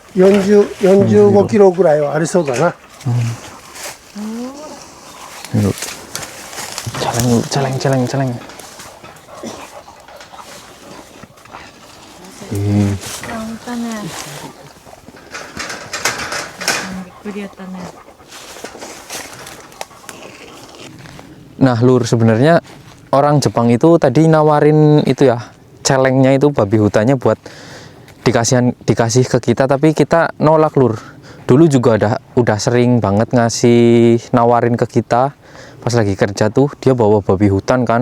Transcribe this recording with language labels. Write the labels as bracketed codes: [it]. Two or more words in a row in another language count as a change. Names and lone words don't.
[ja] 45キロぐらいはありそうだな。 [id] celeng. Ih. [ja] 本当ね。びっくりやったね。 [id] Nah, Lur, sebenarnya orang Jepang itu tadi nawarin itu ya, celengnya itu babi hutannya buat dikasih ke kita, tapi kita nolak, Lur. Dulu juga udah sering banget ngasih nawarin ke kita pas lagi kerja tuh, dia bawa babi hutan kan.